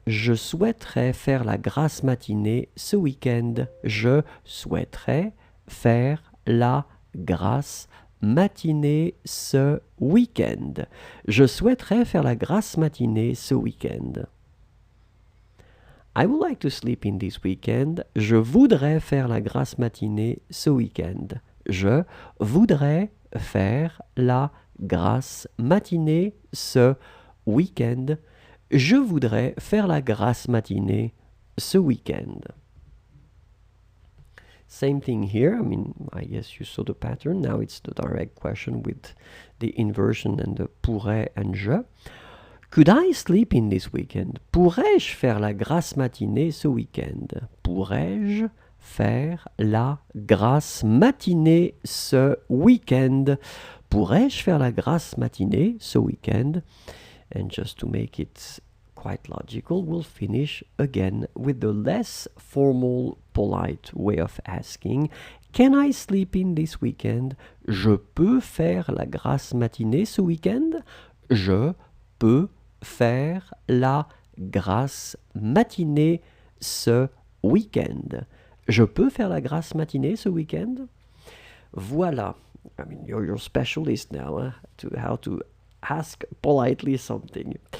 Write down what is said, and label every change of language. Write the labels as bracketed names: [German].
[French] Je souhaiterais faire la grasse matinée ce week-end. Je souhaiterais faire la grasse matinée ce week-end. Je souhaiterais faire la grasse matinée ce week-end. [English] I would like to sleep in this weekend. [French] Je voudrais faire la grasse matinée ce week-end. Je voudrais faire la grasse matinée ce week-end. Je voudrais faire la grasse matinée ce week-end. [English] Same thing here. I mean, I guess you saw the pattern. Now it's the direct question with the inversion and the pourrait and je. Could I sleep in this weekend? [French] Pourrais-je faire la grasse matinée ce week-end? Pourrais-je faire la grasse matinée ce week-end? Pourrais-je faire la grasse matinée ce week-end? [English] And just to make it quite logical, we'll finish again with the less formal, polite way of asking. Can I sleep in this weekend? [French] Je peux faire la grasse matinée ce week-end? Je peux faire la grasse matinée ce week-end. Je peux faire la grasse matinée ce week-end? Voilà. [English] I mean, you're your specialist now to how to ask politely something.